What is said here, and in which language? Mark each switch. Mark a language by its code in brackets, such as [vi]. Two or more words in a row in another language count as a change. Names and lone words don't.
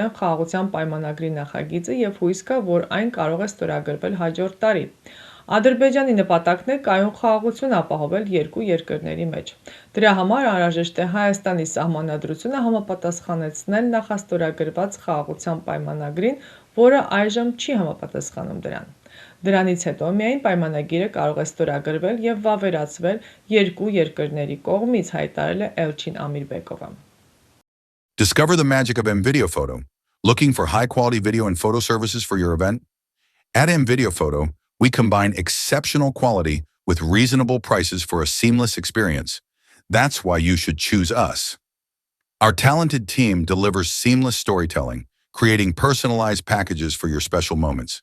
[hy] են խաղաղության պայմանագրի նախագիծը և հույս կա, որ այն կարող է ստորագրվել հաջորդ տարի։ Ադրբեջանի նպատակն է կայուն խաղաղություն ապահովել երկու երկրների մեջ։ Դրա համար անհրաժեշտ է Հայաստանի սահմանադրությունը համապատասխանեցնել նախաստորագրված խաղաղության պայմանագրին, որը այժմ չի համապատասխանում դրան։ Դրանից հետո միայն պայմանագիրը կարող է ստորագրվել և վավերացվել երկու երկրների կողմից, հայտարարել է Էլչին Ամիրբեկովը։ [en] Discover the magic of mVideo Photo. Looking for high-quality video and photo services for your event? At mVideo Photo, we combine exceptional quality with reasonable prices for a seamless experience. That's why you should choose us. Our talented team delivers seamless storytelling, creating personalized packages for your special moments.